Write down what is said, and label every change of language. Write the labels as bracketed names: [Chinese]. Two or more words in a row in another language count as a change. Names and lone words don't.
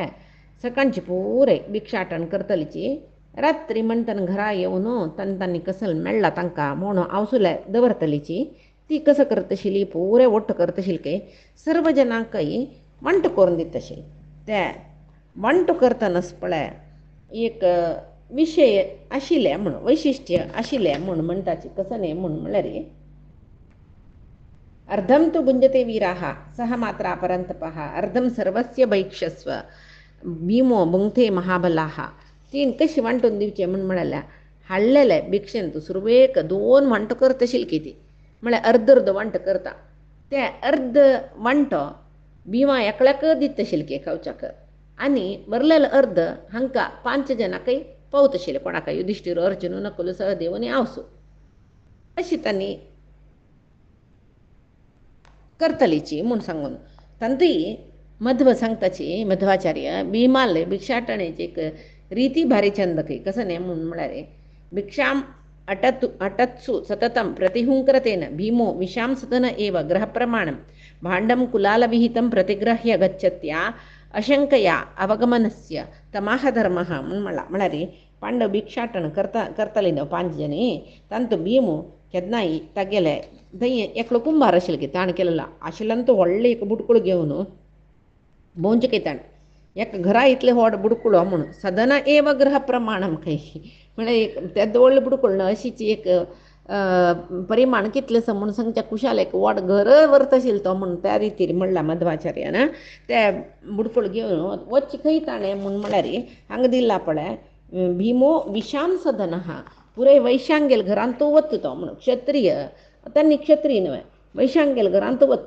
[Konkani] सकाळची पुरे भिक्षाटन करतलीची. रात्री म्हणटन घरा येवन तांणी कसल मेळ्ळा तांकां म्हणून आवसुले दवरतलीची. ती कसं करत आशिल्ली पुरे वट्ट करत आशिल्ली काय सर्व जनांकय वंट करून दित आशिल्ली. ते वंट करतनाच पळय एक विशय आशिल्ले म्हणून वैशिश्ट्य आशिल्ले म्हणून म्हणटाची कसं न्ही म्हणून म्हळ्यार [Sanskrit] अर्धं तु भुंजते वीराः सह मात्रा परन्तपः अर्धं सर्वस्य भैक्षस्व भीमो भुंगते महाबलाः. [Konkani] तीन कशी वांटून दिवचे म्हणून म्हळ्यार हाडलेले भिक्षेन तू सुरवेक 2 वांटो करत आशिल्ली किती म्हळ्यार अर्द वांट करता. ते अर्द वांटो भीमा एकल्याक दित आशिल्ले की खावच्याक आनी वरलेलो अर्द हांकां 5 जनांकय पावत आशिल्ले कोणाकय युधिष्ठीर अर्जुन नकुल सहदेव आनी आवसू अशी तांणी करतलीची म्हूण सांगून. तांतूय मध्व सांगताची मध्वाचार्य भीमाले भिक्षाटणेची एक रीती भारी छंद खंय कसं न्ही म्हणून म्हळ्यार [Sanskrit] भिक्षाम अटत्सु सततं प्रतिहुंकरतेन भीमो विशां सदन एव ग्रहप्रमाणं भाण्डं कुलालविहितं प्रतिग्रह्य गच्छत्या अशंकया अवगमनस्य तमाह धर्मः [Konkani] म्हणून म्हळ्यार पांडव भिक्षाटन करतली न्हू 5 जणी तांतू भीमू केन्नाय तागेले थंय एकलो कुंभार आशिल्लो की ताण केलेलो आशिल्ल्यान तो व्हडलो एक बुडकूळ घेवन भोंवचे की ताण एक घरा इतले व्हड बुडकुळो म्हणून [Sanskrit] सदन एव ग्रह प्रमाणम [Konkani] खंय म्हळ्यार एक ते व्हडलो बुडकुळ न्हू अशीच एक परिमाण कितलें आसा म्हणून सांगच्या कुशाल एक व्हड घर व्हरत आशिल्लो तो म्हणून त्या रितीर म्हणला मध्वाचार्यान. ते बुडकुळ घेवन वच्ची खंय ताणें म्हणून म्हळ्यार हांगा दिला पळय [Sanskrit] भीमो विशाम सदनः [Konkani] पुरे वैशांगेल घरांत तो वता तो म्हणून क्षत्रिय तांणी क्षत्रिय न्हय वैशांगेल घरांत वता.